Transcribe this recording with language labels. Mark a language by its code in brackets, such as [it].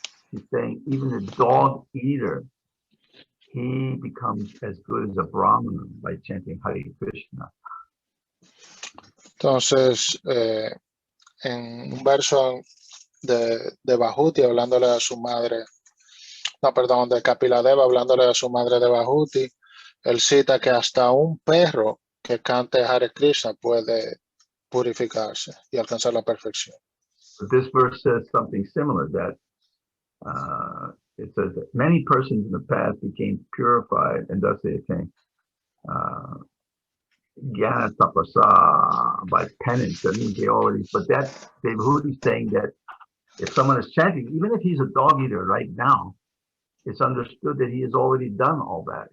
[en] He's saying even a dog eater, he becomes as good as a Brahmana by chanting Hare Krishna. [es] Entonces, en un verso de Bahuti hablándole a su madre, de Kapila Deva hablándole a su madre de Bahuti, él cita que hasta un perro que cante Hare Krishna puede purificarse y alcanzar la perfección. [en] But this verse says something similar, that it says that many persons in the past became purified, and thus they attained Jnana Tapasa by penance. That means they already, but that Dave Hoodie's saying that if someone is chanting, even if he's a dog eater right now, it's understood that he has already done all that.